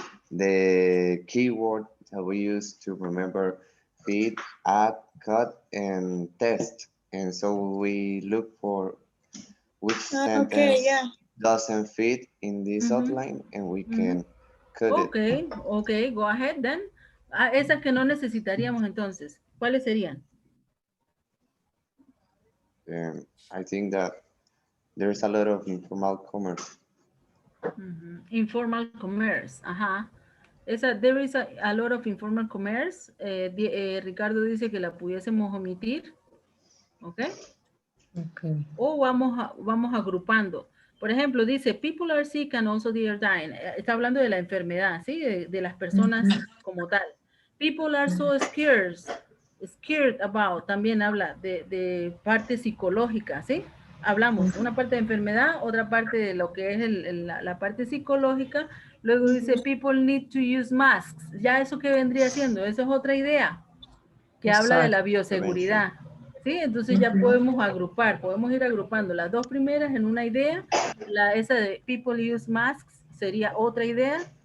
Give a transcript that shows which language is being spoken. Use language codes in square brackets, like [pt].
[en] The keyword that we use to remember feed, add, cut, and test. And so we look for which sentence doesn't fit in this outline, and we can cut it. Ok, go ahead then. [es] Esas que no necesitaríamos entonces, ¿cuáles serían? [en] I think that there's a lot of informal commerce. Informal commerce, ajá. There is a lot of informal commerce. [es] Ricardo dice que la pudiésemos omitir, ¿ok? [en] Okay. [es] O vamos agrupando. Por ejemplo, dice, [en] people are sick and also they are dying. [es] Está hablando de la enfermedad, ¿sí? De las personas como tal. [en] People are so scared about. [es] También habla de parte psicológica, ¿sí? Hablamos una parte de enfermedad, otra parte de lo que es la parte psicológica. Luego dice, [en] people need to use masks. [es] Ya eso que vendría siendo, eso es otra idea que habla de la bioseguridad. ¿Sí? Entonces ya podemos agrupar, podemos ir agrupando las dos primeras en una idea. Esa de [en] people use masks [es] sería otra idea.